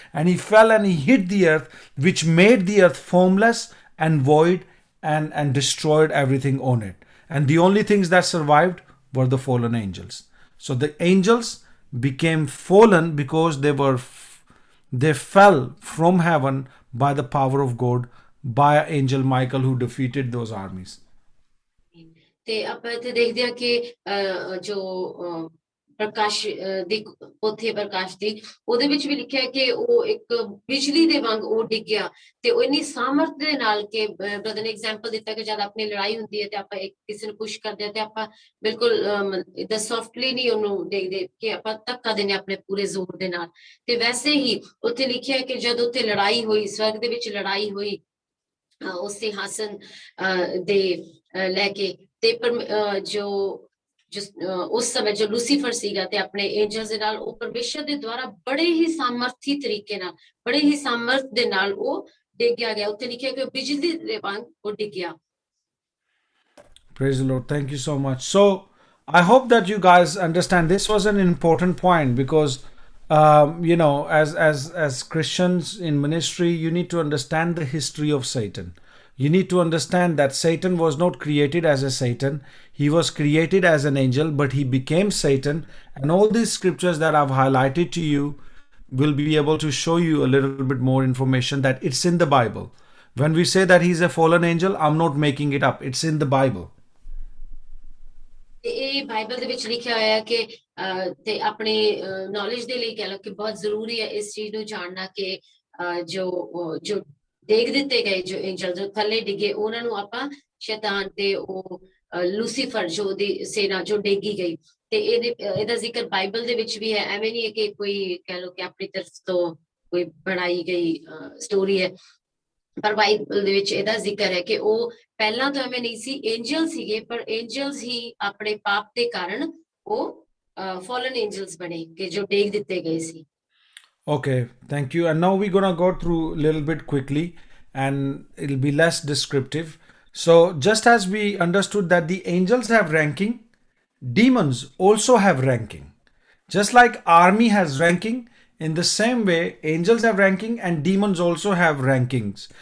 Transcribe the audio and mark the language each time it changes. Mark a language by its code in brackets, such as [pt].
[en] And he fell and he hit the earth, which made the earth formless and void and destroyed everything on it. And the only things that survived were the fallen angels. So the angels became fallen because they fell from heaven by the power of God, by angel Michael who defeated those armies. [pa] ਤੇ ਆਪਾਂ ਇੱਥੇ ਦੇਖਦੇ ਆ ਕਿ ਜੋ ਪ੍ਰਕਾਸ਼ ਦੀ ਪੋਥੀ ਪ੍ਰਕਾਸ਼ ਦੀ ਉਹਦੇ ਵਿੱਚ ਵੀ ਲਿਖਿਆ ਕਿ ਉਹ ਇੱਕ ਬਿਜਲੀ ਦੇ ਵਾਂਗ ਉਹ ਡਿੱਗਿਆ ਤੇ ਉਹ ਇੰਨੀ ਸਾਮਰਥ ਦੇ ਨਾਲ ਕਿ ਬ੍ਰਦਰ ਨੇ ਐਗਜ਼ਾਮਪਲ ਦਿੱਤਾ ਕਿ ਜਦ ਆਪਣੀ ਲੜਾਈ ਹੁੰਦੀ ਹੈ ਤੇ ਆਪਾਂ ਇੱਕ ਕਿਸੇ ਨੂੰ ਪੁਸ਼ ਕਰਦੇ ਆ ਤੇ ਆਪਾਂ ਬਿਲਕੁਲ ਇਦਾਂ ਸੌਫਟਲੀ ਨਹੀਂ ਉਹਨੂੰ ਦੇਖਦੇ ਕਿ ਆਪਾਂ ਧੱਕਾ ਦਿੰਦੇ ਆਪਣੇ ਪੂਰੇ ਜ਼ੋਰ ਦੇ ਨਾਲ ਤੇ ਵੈਸੇ ਹੀ ਉੱਥੇ ਲਿਖਿਆ ਕਿ ਜਦ ਉੱਥੇ ਲੜਾਈ ਹੋਈ ਸਵਰਗ ਦੇ ਵਿੱਚ ਲੜਾਈ ਹੋਈ ਉਸ ਸਿੰਘਾਸਨ ਦੇ ਲੈ ਕੇ ਤੇ ਜੋ ਉਸ ਸਮੇਂ ਜੋ ਲੂਸੀਫਰ ਸੀਗਾ ਤੇ ਆਪਣੇ ਐਂਜਲਸ ਦੇ ਨਾਲ ਉਹ ਪਰਮੇਸ਼ਰ ਦੇ ਦੁਆਰਾ ਬੜੇ ਹੀ ਸਾਮਰਥੀ ਤਰੀਕੇ ਨਾਲ ਬੜੇ ਹੀ ਸਾਮਰਥ ਦੇ ਨਾਲ ਉਹ ਡਿੱਗਿਆ ਗਿਆ ਉੱਥੇ ਲਿਖਿਆ ਕਿ ਬਿਜਲੀ ਦੇ ਵਾਂਗ ਉਹ ਡਿੱਗਿਆ [en] Praise the Lord. Thank you so much. So I hope that you guys understand this was an important point because as Christians in ministry, you need to understand the history of Satan. You need to understand that Satan was not created as a Satan. He was created as an angel, but he became Satan. And all these scriptures that I've highlighted to you will be able to show you a little bit more information that it's in the Bible. When we say that he's a fallen angel, I'm not making it up. It's in the Bible. [pa] ਇਹ Bible ਦੇ ਵਿੱਚ ਲਿਖਿਆ ਹੋਇਆ ਕਿ ਤੇ ਆਪਣੀ knowledge ਦੇ ਲਈ ਕਹਿ ਲਓ ਕਿ ਬਹੁਤ ਜ਼ਰੂਰੀ ਹੈ ਇਸ ਚੀਜ਼ ਨੂੰ ਜਾਣਨਾ ਕਿ ਜੋ ਦੇਖ ਦਿੱਤੇ ਗਏ ਜੋ ਐਂਜਲ ਜੋ ਥੱਲੇ ਡਿੱਗੇ ਉਹਨਾਂ ਨੂੰ ਆਪਾਂ ਸ਼ੈਤਾਨ ਤੇ ਉਹ ਲੂਸੀਫਰ ਜੋ ਦੀ ਸੇਨਾ ਜੋ ਡਿੱਗੀ ਗਈ ਤੇ ਇਹਦਾ ਜ਼ਿਕਰ ਬਾਈਬਲ ਦੇ ਵਿੱਚ ਵੀ ਹੈ ਐਵੇਂ ਨਹੀਂ ਹੈ ਕਿ ਕੋਈ ਕਹਿ ਲਓ ਕਿ ਆਪਣੀ ਤਰਫ ਤੋਂ ਕੋਈ ਬਣਾਈ ਗਈ ਸਟੋਰੀ ਹੈ ਪਰ ਬਾਈਬਲ ਦੇ ਵਿੱਚ ਇਹਦਾ ਜ਼ਿਕਰ ਹੈ ਕਿ ਉਹ ਪਹਿਲਾਂ ਤਾਂ ਐਵੇਂ ਨਹੀਂ ਸੀ ਐਂਜਲ ਸੀਗੇ ਪਰ ਐਂਜਲਸ ਹੀ ਆਪਣੇ ਪਾਪ ਦੇ ਕਾਰਨ ਉਹ ਫਾਲਨ ਐਂਜਲਸ ਬਣੇ ਕਿ ਜੋ ਡੇਗ ਦਿੱਤੇ ਗਏ ਸੀ [en] Okay, thank you. And now we're going to go through a little bit quickly and it'll be less descriptive. So just as we understood that the angels have ranking, demons also have ranking. Just like army has ranking, in the same way, angels have ranking and demons also have rankings.